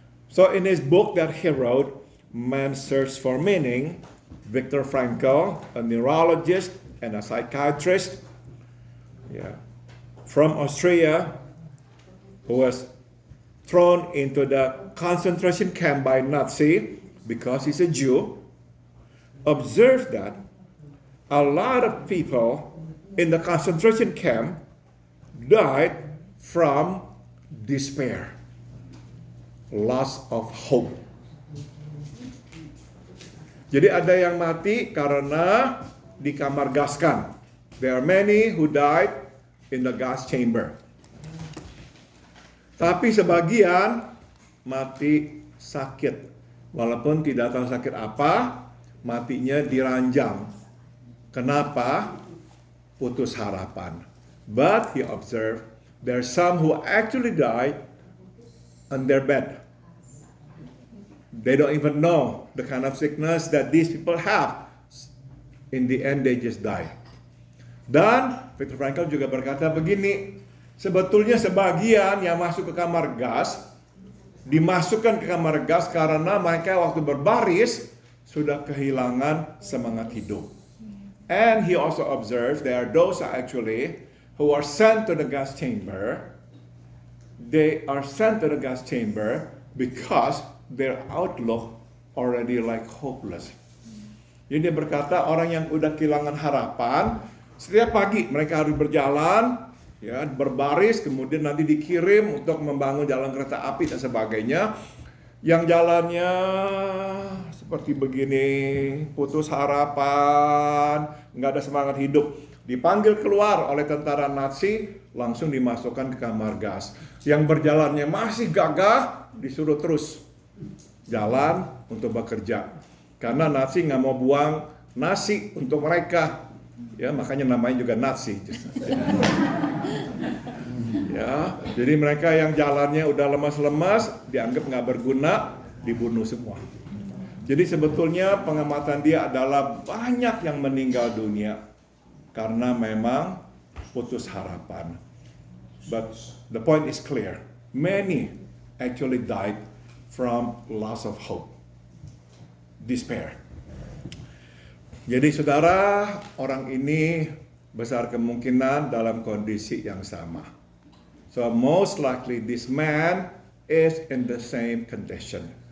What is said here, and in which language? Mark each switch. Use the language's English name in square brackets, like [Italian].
[English] So in his book that he wrote, Man's Search for Meaning, Viktor Frankl, a neurologist and a psychiatrist from Austria, who was thrown into the concentration camp by Nazi because he's a Jew, observed that a lot of people in the concentration camp died from despair. Loss of hope. [Indonesian] Jadi ada yang mati karena dikamargaskan. [English] There are many who died in the gas chamber. [Indonesian] Tapi sebagian mati sakit Walaupun tidak tahu sakit apa, matinya diranjang. Kenapa? Putus harapan. [English] But he observed there are some who actually died on their bed. They don't even know the kind of sickness that these people have. In the end, they just die. [Indonesian] Dan Viktor Frankl juga berkata begini, sebetulnya sebagian yang masuk ke kamar gas, dimasukkan ke kamar gas karena mereka waktu berbaris sudah kehilangan semangat hidup. [English] And he also observes there are those actually who are sent to the gas chamber. They are sent to the gas chamber because their outlook already like hopeless. [Indonesian] Jadi dia berkata orang yang udah kehilangan harapan, setiap pagi mereka harus berjalan, ya berbaris, kemudian nanti dikirim untuk membangun jalan kereta api dan sebagainya. Yang jalannya seperti begini, putus harapan, nggak ada semangat hidup. Dipanggil keluar oleh tentara Nazi, langsung dimasukkan ke kamar gas. Yang berjalannya masih gagah, disuruh terus jalan untuk bekerja. Karena Nazi nggak mau buang nasi untuk mereka. Ya, makanya namanya juga Nazi. Ya, jadi mereka yang jalannya udah lemas-lemas, dianggap nggak berguna, dibunuh semua. Jadi sebetulnya pengamatan dia adalah banyak yang meninggal dunia karena memang putus harapan. [English] But the point is clear. Many actually died from loss of hope, despair. [Indonesian] Jadi saudara, orang ini besar kemungkinan dalam kondisi yang sama. [English] So most likely this man is in the same condition.